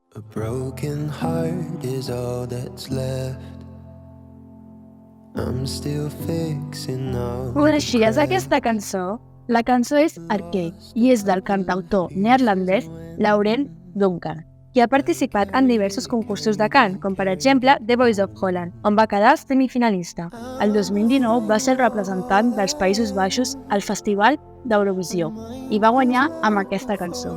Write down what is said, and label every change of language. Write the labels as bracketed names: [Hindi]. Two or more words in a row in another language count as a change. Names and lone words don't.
[English] broken heart is all that's left. I'm still fixing all. [Catalan] Coneixies aquesta cançó? La cançó és Arcade i és del cantautor neerlandès Laurent Duncan, qui ha participat en diversos concursos de cant, com per exemple The Voice of Holland, on va quedar semifinalista. El 2019 va ser el representant dels Països Baixos al Festival d'Eurovisió i va guanyar amb aquesta cançó.